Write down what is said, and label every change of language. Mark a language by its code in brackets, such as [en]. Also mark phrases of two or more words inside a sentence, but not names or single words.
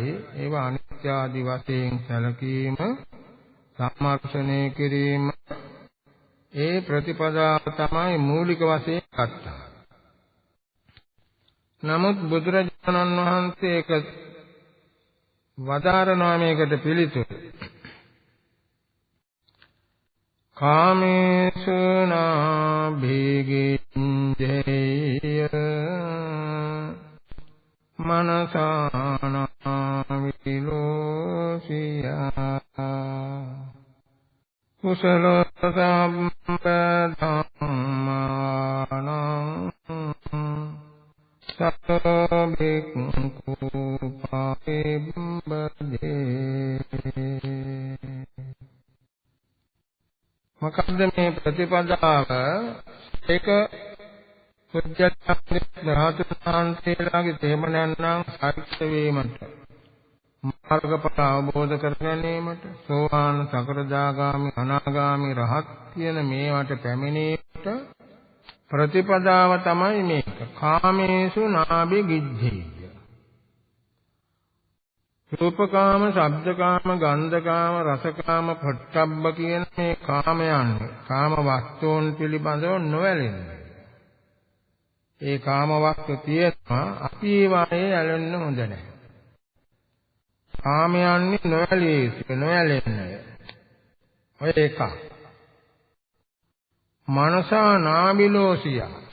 [si] ඒවා අනිත්‍ය ආදී වශයෙන් සැලකීම සම්මර්ෂණය කිරීම ඒ ප්‍රතිපදාව තමයි මූලික වශයෙන් ගත්තා. නමුත් බුදුරජාණන් වහන්සේ ඒක වදාරනවා මේකට පිළිතුරු. [pi] කාමේසු නාභිගින්ජේය මනසානා විලෝසියා කුසල සම්පදම්මානං සතෝ භික්ඛු පාපිබ්බදේ. [si] මොකද්ද මේ ප්‍රතිපදාව? ඒක පුජ්‍යත්වයේ රහතන්වහන්සේලාගේ තේමනයන් නම් සාර්ථක වීමට, මාර්ගඵල අවබෝධ කර ගැනීමට, සෝවාන් සකෘදාගාමි අනාගාමි රහත් කියන මේවට පැමිණීමට ප්‍රතිපදාව තමයි මේක. [pi] කාමේසු නාභි ගිජ්ජේය. [si] රූපකාම, ශබ්දකාම, ගන්ධකාම, රසකාම, පොට්ටබ්බ කියන මේ කාමයන්, කාම වස්තුන් පිළිබඳව නොඇලෙන්නේ. ඒ කාම වස්තු තියෙනවා, අපි ඒවායේ ඇලෙන්න හොඳ නැහැ. කාමයන්නි නොඇලෙන්නේ. ඔය එක. [pi] මනසා නාබිලෝසියා.